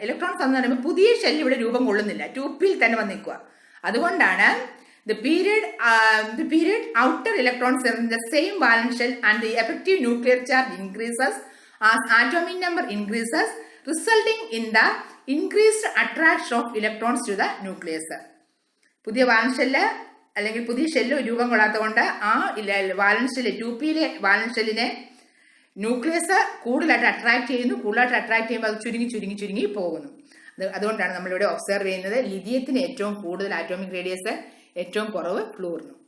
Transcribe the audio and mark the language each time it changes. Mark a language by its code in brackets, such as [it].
[ml] Electrons വന്ന് നിറയുമ്പോൾ പുതിയ ഷെല്ല് ഇവിടെ രൂപം കൊള്ളുന്നില്ല, 2pയിൽ തന്നെ വന്ന് നിൽക്കുക. അതുകൊണ്ടാണ് [en] the period outer electrons are in the same valence shell and the effective nuclear charge increases as atomic number increases, resulting in the increased attraction of electrons to the nucleus. [ml] പുതിയ വാലൻസ് shell അല്ലെങ്കിൽ പുതിയ shell രൂപം കൊള്ളാത്തതുകൊണ്ട് ആ വാലൻസ് shell 2pയിലെ വാലൻസ് ഷെല്ലിനെ nucleus കൂടുതലായിട്ട് attract ചെയ്യുമ്പോൾ അത് ചുരുങ്ങി പോകുന്നു. അതുകൊണ്ടാണ് നമ്മളിവിടെ ഒബ്സർവ് ചെയ്യുന്നത് ലിഥിയത്തിന് ഏറ്റവും കൂടുതൽ ആറ്റോമിക് റേഡിയസ്, ഏറ്റവും കുറവ് ഫ്ലൂറിനും.